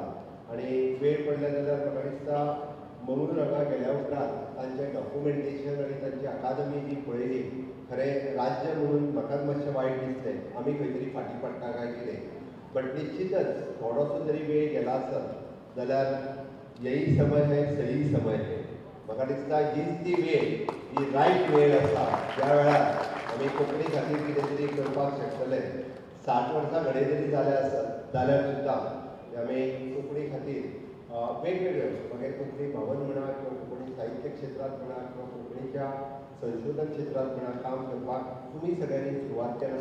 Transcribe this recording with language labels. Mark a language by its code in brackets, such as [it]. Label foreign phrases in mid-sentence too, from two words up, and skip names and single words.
[kok] आनी वेळ पडले जाल्यार म्हाका दिसता मंगळूर हांगा गेल्या उपरांत तांचें डॉक्युमेंटेशन आनी तांची अकादमी जी पळयली खरें राज्य म्हणून म्हाकाच मातशें वायट दिसलें. आमी खंय तरी फाटीं पडटा काय कितें. बट निश्चितच थोडोसो जरी वेळ गेला आसत जाल्यार [hi] यही समय है सही समय है. [kok] म्हाका दिसता हीच ती वेळ ही रायट वेळ आसा ज्या वेळार आमी कोंकणी खातीर कितें तरी करपाक शकतले. 60 वर्सां घडये जरी जाल्या आसत जाल्यार सुद्दां आमी कोंकणी खातीर वेगवेगळ्यो मागीर कोंकणी भवन म्हणा किंवा कोंकणी साहित्य क्षेत्रांत म्हणा किंवा कोंकणीच्या संशोधन क्षेत्रांत म्हणा काम करपाक तुमी सगळ्यांनी सुरवात केला.